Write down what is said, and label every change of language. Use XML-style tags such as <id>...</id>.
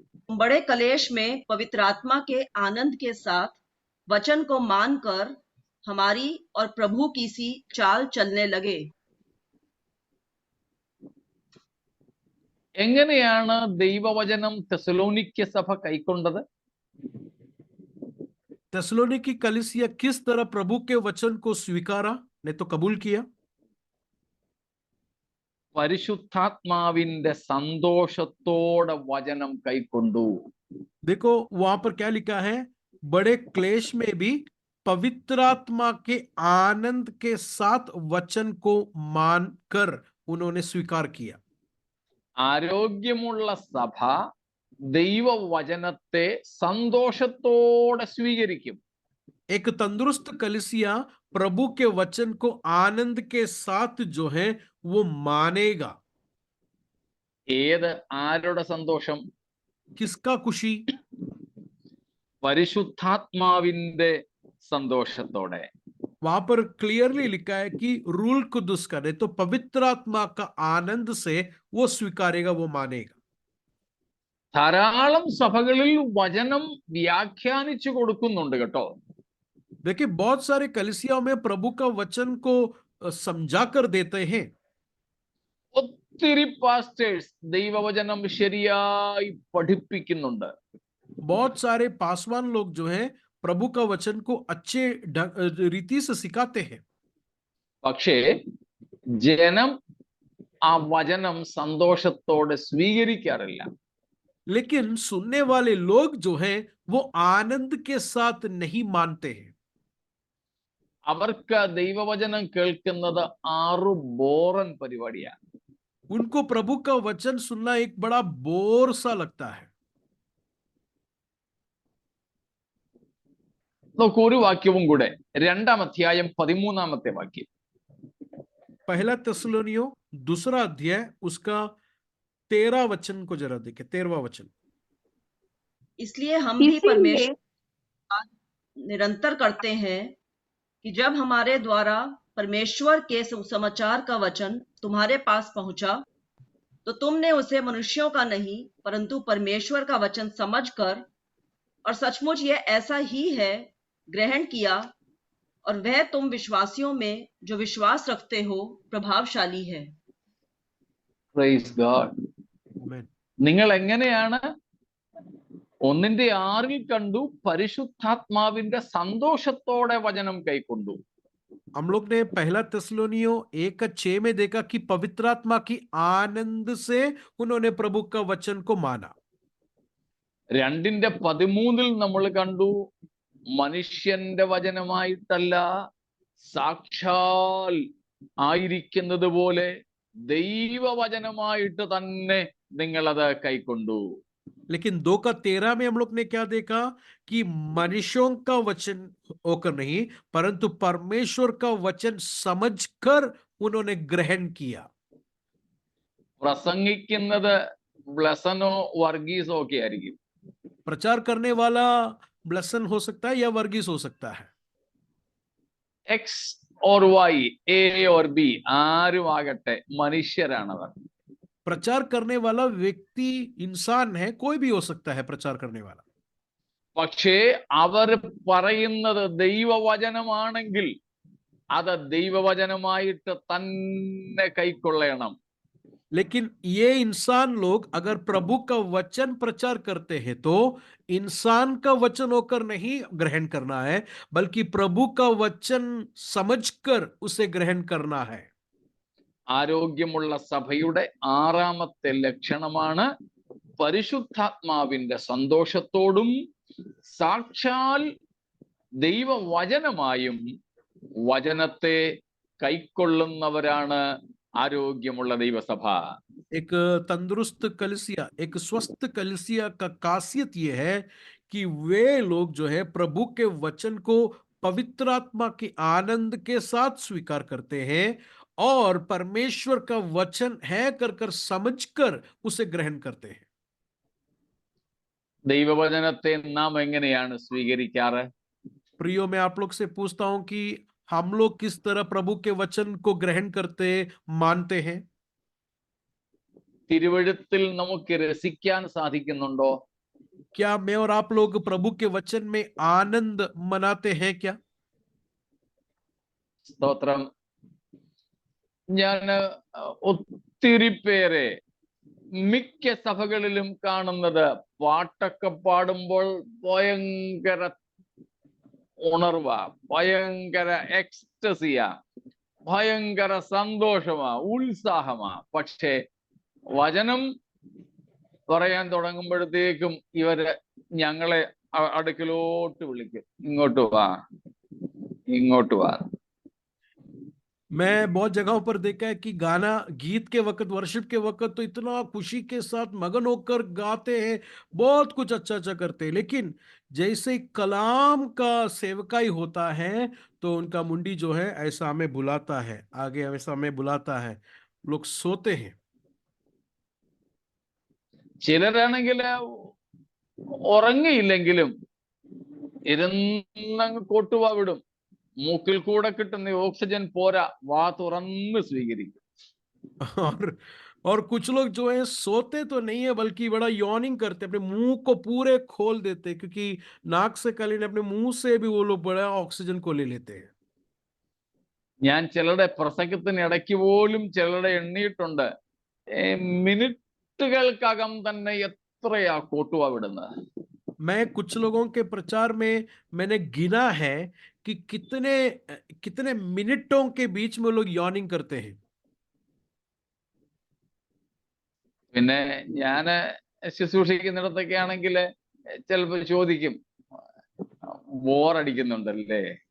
<hi>बड़े कलेश में पवित्र आत्मा के आनंद के साथ वचन को मानकर हमारी और प्रभु की सी चाल चलने लगे।</hi> <ml>എങ്ങനെയാണ് ദൈവവചനം തെസ്സലോനിക്ക സഭ കൈക്കൊണ്ടത്?</ml> <hi>तेस्सलोनिकी कलीसिया किस तरह प्रभु के वचन को स्वीकारा, नहीं तो कबूल किया?</hi> <ml>പരിശുദ്ധാത്മാവിന്റെ സന്തോഷത്തോടെ വചനം കൈക്കൊണ്ടു.</ml> <hi>देखो वहां पर क्या लिखा है, बड़े क्लेश में भी पवित्र आत्मा के आनंद के साथ वचन को मानकर उन्होंने स्वीकार किया।</hi> <ml>ആരോഗ്യമുള്ള സഭ ദൈവവചനത്തെ സന്തോഷത്തോടെ സ്വീകരിക്കും.</ml> <hi>एक तंदुरुस्त कलीसिया प्रभु के वचन को आनंद के साथ जो है वो मानेगा।</hi> <ml>ഏത് ആരുടെ സന്തോഷം?</ml> <hi>किसका खुशी?</hi> <ml>പരിശുദ്ധാത്മാവിന്റെ സന്തോഷത്തോടെ.</ml> <hi>वहां पर क्लियरली लिखा है कि रूल कुदुस का, नहीं तो पवित्र आत्मा का आनंद से वो स्वीकारेगा, वो मानेगा।</hi> <ml>ധാരാളം സഭകളിൽ വചനം വ്യാഖ്യാനിച്ചു കൊടുക്കുന്നുണ്ട് കേട്ടോ.</ml> <hi>देखिए बहुत सारे कलीसियाओं में प्रभु का वचन को समझा कर देते हैं।</hi> <ml>ഒത്തിരി പാസ്റ്റേഴ്സ് ദൈവവചനം ശരിയായി പഠിപ്പിക്കുന്നുണ്ട്.</ml> <hi>बहुत सारे पासवान लोग जो हैं प्रभु का वचन को अच्छे रीति से सिखाते हैं,</hi> <ml>പക്ഷേ ജനം ആ വചനം സന്തോഷത്തോടെ സ്വീകരിക്കാറില്ല.</ml> <hi>लेकिन सुनने वाले लोग जो हैं वो आनंद के साथ नहीं मानते हैं।</hi> <ml>അവർക്ക് ദൈവവചനം കേൾക്കുന്നത് 6 ബോറൻ പരിപാടിയാണ്.</ml> <hi>उनको प्रभु का वचन सुनना एक बड़ा बोर सा लगता है.</hi> <ml>നോക്കൂ, ഒരു വാക്യവും കൂടെ, 2-ാം അധ്യായം 13-ാമത്തെ വാക്യം.</ml> <hi>पहला थिस्सलुनीयों 2 अध्याय उसका 13 वचन को जरा देखें. 13वां वचन. इसलिए हम भी इसीलिए परमेश्वर निरंतर करते हैं कि जब हमारे द्वारा परमेश्वर के सुसमाचार का वचन तुम्हारे पास पहुंचा, तो तुमने उसे मनुष्यों का नहीं परंतु परमेश्वर का वचन समझकर और सचमुच यह ऐसा ही है ग्रहण किया, और वह तुम विश्वासियों में जो विश्वास रखते हो प्रभावशाली है.</hi> <en>Praise God. Amen.</en> <ml>നിങ്ങൾ എങ്ങനെയാണ് 1:6 കണ്ടു? പരിശുദ്ധാത്മാവിന്റെ സന്തോഷത്തോടെ വചനം കൈക്കൊണ്ടു.</ml> <hi>हम लोग ने पहला थिस्सलुनीयों 1:6 में देखा कि पवित्र आत्मा की आनंद से उन्होंने प्रभु का वचन को माना.</hi> <ml>2:13 നമ്മൾ കണ്ടു, മനുഷ്യന്റെ വചനമായിട്ടല്ല, സാക്ഷാൽ ആയിരിക്കുന്നത് പോലെ ദൈവവചനമായിട്ട് തന്നെ നിങ്ങളത് കൈക്കൊണ്ടു.</ml> <hi>लेकिन 2:13 में हम लोग ने क्या देखा कि मनुष्यों का वचन होकर नहीं परंतु परमेश्वर का वचन समझकर उन्होंने ग्रहण किया.</hi> <ml>പ്രസംഗിക്കുന്നത് ബ്ലസനോ വർഗീസോ ഒക്കെ ആയിരിക്കും.</ml> <hi>प्रचार करने वाला ब्लसन हो सकता है या वर्गीस हो सकता है.</hi> <en>X or Y, A or B,</en> <ml>ആരും ആകട്ടെ മനുഷ്യരാണവർ.</ml> <hi>प्रचार करने वाला व्यक्ति इंसान है, कोई भी हो सकता है प्रचार करने वाला.</hi> <ml>പക്ഷേ അവർ പറയുന്നത് ദൈവവചനമാണെങ്കിൽ അത് ദൈവവചനമായിട്ട് തന്നെ കൈക്കൊള്ളണം.</ml> <hi>लेकिन ये इंसान लोग अगर प्रभु का वचन प्रचार करते हैं तो इंसान का वचन होकर नहीं ग्रहण करना है बल्कि प्रभु का वचन समझकर उसे ग्रहण करना है.</hi> <ml>ആരോഗ്യമുള്ള സഭയുടെ 6-ാമത്തെ ലക്ഷണമാണ് പരിശുദ്ധാത്മാവിന്റെ സന്തോഷത്തോടും സാക്ഷാൽ ദൈവവചനമായും വചനത്തെ കൈക്കൊള്ളുന്നവരാണ് ആരോഗ്യമുള്ള ദൈവസഭ.</ml> <hi>एक तंदुरुस्त कलीसिया, एक स्वस्थ कलीसिया का खासियत यह है कि वे लोग जो है प्रभु के वचन को पवित्र आत्मा के आनंद के साथ स्वीकार करते हैं और परमेश्वर का वचन है कर समझकर उसे ग्रहण करते हैं.</hi> <ml>ദൈവവചനത്തെ നാം എങ്ങനെയാണ് സ്വീകരിക്കാറ്?</ml> <hi>प्रियो, मैं आप लोग से पूछता हूं कि हम लोग किस तरह प्रभु के वचन को ग्रहण करते मानते हैं.</hi> <ml>തിരുവെഴുത്തിൽ നമുക്ക് രസിക്കാൻ സാധിക്കുന്നുണ്ടോ?</ml> <hi>क्या मैं और आप लोग प्रभु के वचन में आनंद मनाते हैं क्या?</hi> <ml>സ്തോത്രം. ഞാൻ ഒത്തിരി പേരെ മിക്ക സഭകളിലും കാണുന്നത് പാട്ടൊക്കെ പാടുമ്പോൾ ഭയങ്കര ഉണർവാ, ഭയങ്കര എക്സ്റ്റസിയാ, ഭയങ്കര സന്തോഷമാ, ഉത്സാഹമാ. പക്ഷേ വചനം പറയാൻ തുടങ്ങുമ്പോഴത്തേക്കും ഇവര് ഞങ്ങളെ അടുക്കലോട്ട് വിളിക്കും, ഇങ്ങോട്ട് വാ, ഇങ്ങോട്ട് വാ.</ml> <hi>मैं बहुत जगहों पर देखा है कि गाना गीत के वक्त, वर्शिप के वक्त तो इतना खुशी के साथ मगन होकर गाते हैं, बहुत कुछ अच्छा अच्छा करते हैं, लेकिन जैसे कलाम का सेवकाई होता है तो उनका मुंडी जो है ऐसा हमें बुलाता है, आगे ऐसा हमें बुलाता है, लोग सोते हैं.</hi> <ml>ചിലരാണെങ്കിൽ ഉറങ്ങിയില്ലെങ്കിലും ഇരുന്നങ്ങ് കൊട്ടുവാ വിടും. മൂക്കിൽ കൂടെ കിട്ടുന്ന ഓക്സിജൻ പോരാ, വാ തുറന്ന് സ്വീകരിക്കും.</ml> <hi>और कुछ लोग जो है सोते तो नहीं है बल्कि बड़ा यॉर्निंग करते, अपने मुंह को पूरे खोल देते, क्योंकि नाक से खाली नहीं, अपने मुंह से भी वो लोग बड़ा ऑक्सीजन को ले लेते हैं.</hi> <ml>ഞാൻ ചിലരുടെ പ്രസംഗത്തിന് ഇടയ്ക്ക് പോലും ചിലരുടെ എണ്ണിയിട്ടുണ്ട്, മിനിറ്റുകൾക്കകം തന്നെ എത്രയാ കൊട്ടുവാ വിടുന്നത്.</ml> <hi>मैं कुछ लोगों के प्रचार में मैंने गिना है कि कितने कितने मिनटों के बीच में लोग यॉर्निंग करते हैं.</hi> <ml>പിന്നെ ഞാന് ശുശ്രൂഷിക്കുന്നിടത്തൊക്കെ ആണെങ്കിൽ ചിലപ്പോൾ ചോദിക്കും, ബോറടിക്കുന്നുണ്ടല്ലേ?</ml>